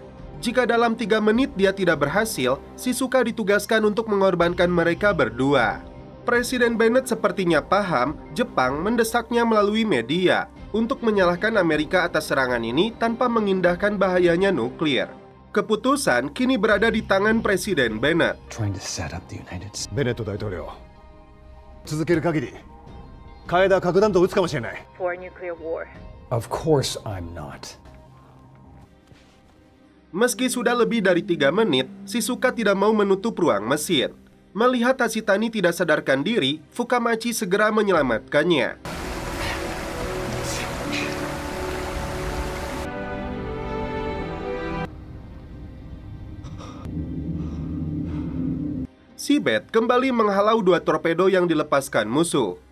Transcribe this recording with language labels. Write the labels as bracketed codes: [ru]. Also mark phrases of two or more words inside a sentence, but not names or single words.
[id] Jika dalam 3 menit dia tidak berhasil, Shizuka ditugaskan untuk mengorbankan mereka berdua. Presiden Bennett sepertinya paham Jepang mendesaknya melalui media untuk menyalahkan Amerika atas serangan ini tanpa mengindahkan bahayanya nuklir. Keputusan kini berada di tangan Presiden Bennett. [ja] Bennett 大統領、続ける限り、Kaedaは核弾頭を撃つかもしれない。 [en] For nuclear war. Of course I'm not. [id] Meski sudah lebih dari 3 menit, Shizuka tidak mau menutup ruang mesin. Melihat Hashitani tidak sadarkan diri, Fukamachi segera menyelamatkannya. Seabed kembali menghalau 2 torpedo yang dilepaskan musuh.